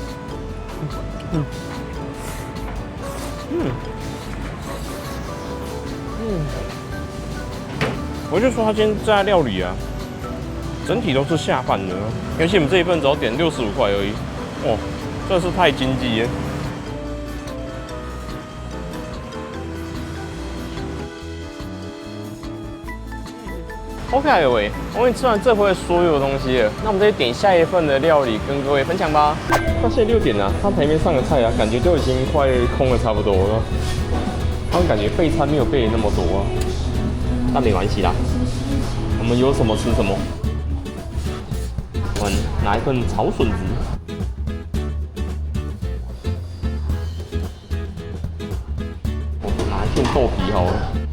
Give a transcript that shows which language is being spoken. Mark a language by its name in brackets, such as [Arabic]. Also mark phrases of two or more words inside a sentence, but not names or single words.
[Chinese] 我就說他今天这家料理啊，整體都是下飯的，尤其我們這一份只要點65塊而已，哇，真的是太經濟了。OK 喂，我們吃完這回所有的東西了，那我們再點下一份的料理跟各位分享吧。到現在6點了，他台面上的菜啊，感覺就已經快空了差不多了。他們感覺備餐沒有備那麼多啊。但沒關係啦，我們有什麼吃什麼。我們拿一份炒筍子，拿一片豆皮好了。